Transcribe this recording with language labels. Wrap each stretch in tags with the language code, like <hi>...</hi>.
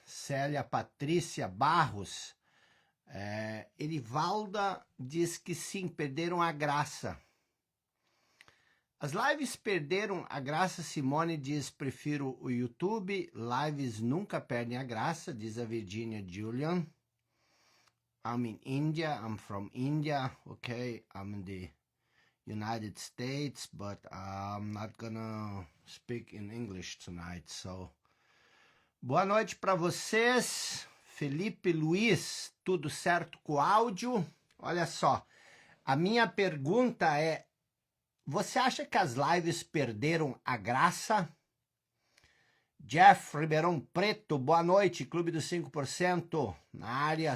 <pt>Célia Patrícia Barros. Erivalda diz que sim, perderam a graça. As lives perderam a graça. Simone diz, prefiro o YouTube. Lives nunca perdem a graça, diz a Virginia Julian.</pt> <en>I'm in India, I'm from India, okay, I'm in the United States, but I'm not gonna speak in English tonight, so...</en> <pt>Boa noite para vocês. Felipe Luiz, tudo certo com o áudio? Olha só, a minha pergunta é, você acha que as lives perderam a graça? Jeff Ribeirão Preto, boa noite, Clube dos 5%, na área.</pt>